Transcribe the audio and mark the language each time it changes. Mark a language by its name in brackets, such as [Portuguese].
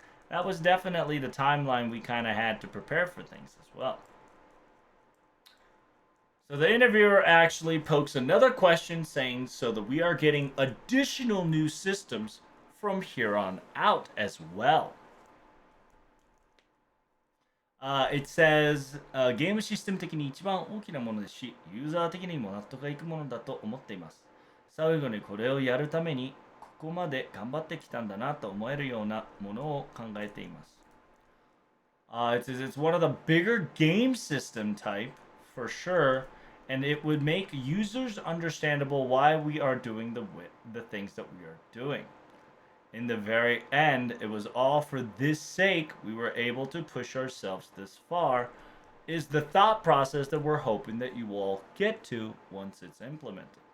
[English] That was definitely the timeline we kind of had to prepare for things as well. So the interviewer actually pokes another question saying so that we are getting additional new systems from here on out as well. It says, [Japanese] ゲームシステム的に一番大きなものですし、ユーザー的にも納得がいくものだと思っています。最後にこれをやるために、ここまで頑張ってきたんだなと思えるようなものを考えています。 [English] It says it's one of the bigger game system type, for sure, and it would make users understandable why we are doing the things that we are doing. In the very end, it was all for this sake we were able to push ourselves this far, is the thought process that we're hoping that you all get to once it's implemented.